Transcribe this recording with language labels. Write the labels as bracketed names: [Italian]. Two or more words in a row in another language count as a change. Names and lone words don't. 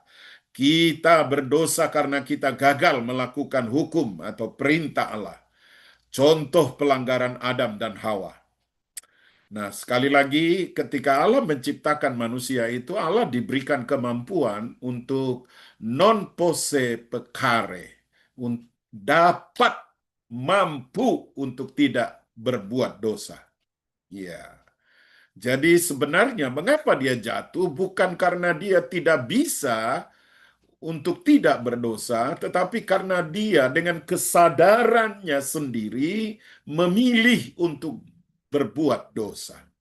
[Indonesian] Kita berdosa karena kita gagal melakukan hukum atau perintah Allah. Contoh pelanggaran Adam dan Hawa. Nah, sekali lagi, ketika Allah menciptakan manusia itu, Allah diberikan kemampuan untuk [Latin] non posse peccare, [Indonesian] dapat mampu untuk tidak berbuat dosa. Ya, jadi sebenarnya mengapa dia jatuh bukan karena dia tidak bisa untuk tidak berdosa, tetapi karena dia dengan kesadarannya sendiri memilih untuk berbuat dosa.